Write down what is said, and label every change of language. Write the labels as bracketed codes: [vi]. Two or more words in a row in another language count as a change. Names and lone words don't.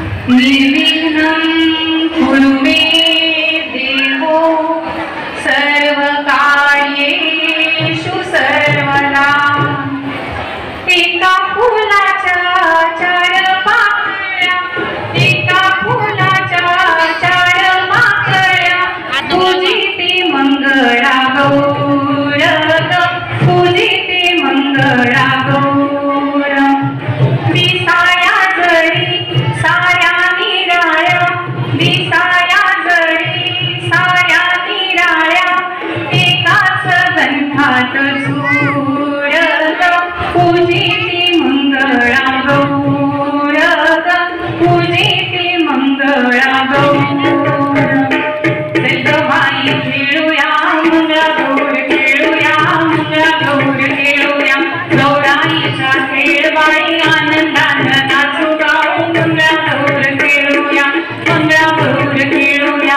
[sa] निर्विघ्नं कुरु मे देवो सर्वकार्येषु सर्वदा। [mr] एका फुलाच्या चार पाकळ्या, एका फुलाच्या चार पाकळ्या, पूजिते मंगळा गौर, पूजिते मंगळा गौर। दिसाया जळी साऱ्या निराळ्या, दिसाया जळी साऱ्या निराळ्या, एकाच गंधात झूर, पूजिते मंगळा गौर, पूजिते मंगळा गौर। चल बाई खेळूया मंगळा गौर, खेळूया मंगळा गौर, खेळूया गौराईचा खेळ बाई, आनंदानं नाचू गाऊ मंगळा गौर खेळूया, मंगळा गौर खेळूया।